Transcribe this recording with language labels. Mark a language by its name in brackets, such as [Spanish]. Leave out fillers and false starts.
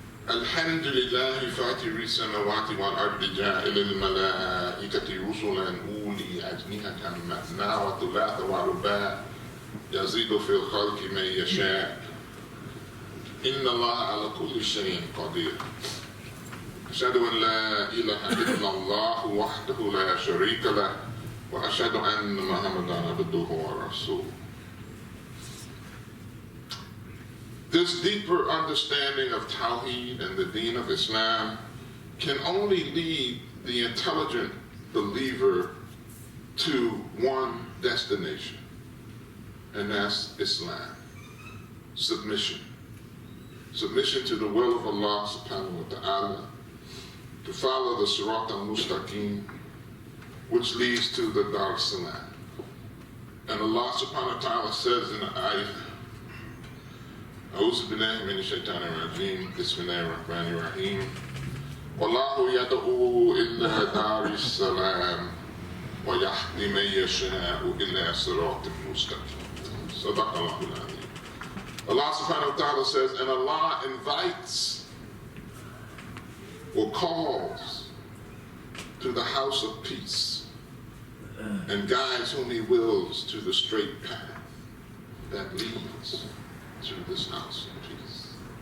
[Arabic] الحمد لله فاطر السماوات والأرض جاعل الملائكة رسلا أولي أجنحة مثنى وثلاث ورباع يزيد في الخلق من يشاء إن الله على كل شيء قدير. أشهد أن لا إله إلا الله وحده لا شريك له وأشهد أن محمدا عبده ورسوله. [English] This deeper understanding of Tawheed and the Deen of Islam can only lead the intelligent believer to one destination, and that's Islam. Submission. Submission to the will of Allah subhanahu wa ta'ala, to follow the Sirat al-Mustaqim, which leads to the Dar Salam. And Allah subhanahu wa ta'ala says in the ayah, [Arabic] أعوذ بالله من الشيطان الرجيم بسم الله الرحمن الرحيم والله يدعو إلى دار السلام ويهدي من يشاء إلى صراط مستقيم. صدق الله العظيم. [English] Allah subhanahu wa ta'ala says, and Allah invites or calls to the house of peace and guides whom He wills to the straight path that leads to this house of peace.